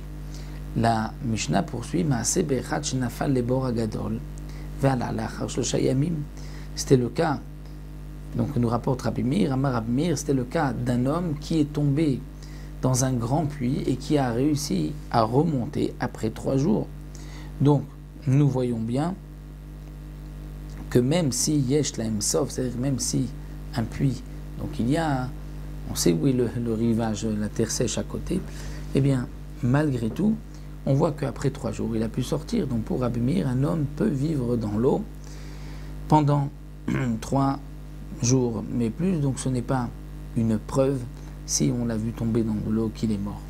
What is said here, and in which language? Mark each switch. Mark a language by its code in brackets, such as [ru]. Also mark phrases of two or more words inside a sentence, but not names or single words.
[fr] La Mishnah poursuit c'était le cas, donc nous rapporte Rabbi Meir, c'était le cas d'un homme qui est tombé dans un grand puits et qui a réussi à remonter après 3 jours. Donc nous voyons bien que même si [he] יש להם סוף, [fr] c'est-à-dire même si un puits, donc on sait où est le rivage, la terre sèche à côté, eh bien malgré tout, on voit qu'après 3 jours, il a pu sortir. Donc pour Rabbi Meir, un homme peut vivre dans l'eau pendant 3 jours, mais plus, donc ce n'est pas une preuve, si on l'a vu tomber dans l'eau, qu'il est mort.